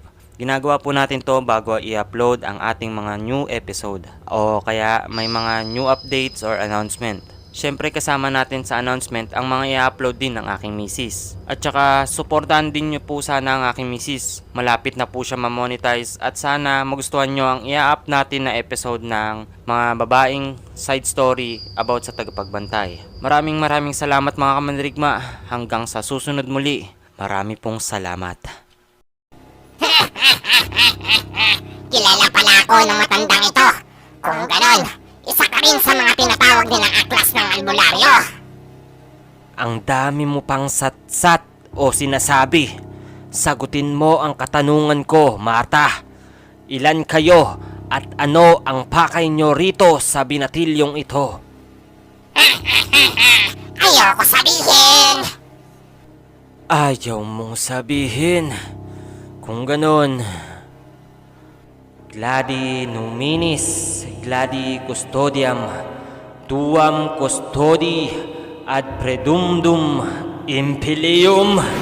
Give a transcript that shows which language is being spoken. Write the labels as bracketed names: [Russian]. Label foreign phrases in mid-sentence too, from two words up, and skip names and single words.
[Filipino] Ginagawa po natin to bago i-upload ang ating mga [English] new episode [Filipino] o kaya may mga [English] new updates or announcement. [Filipino] Syempre kasama natin sa announcement ang mga i-upload din ng aking misis. At saka supportahan din nyo po sana ang aking misis. Malapit na po siya ma-monetize at sana magustuhan nyo ang i-up natin na episode ng mga babaeng [English] side story about [Filipino] sa tagapagbantay. Maraming salamat mga kamandirigma. Hanggang sa susunod muli. Marami pong salamat. Kilala pala ako ng matandang ito. Kung ganon, isa ka rin sa mga tinatawag din ng aklas ng albularyo. Ang dami mo pang satsat o sinasabi. Sagutin mo ang katanungan ko, Marta. Ilan kayo at ano ang pakay nyo rito sa binatilyong ito? Ayoko sabihin. Ayaw mong sabihin. Kung ganon, [Latin] Gladi Numinis, Gladi Custodiam, Tuam Custodi, ad Predumdum Impilium.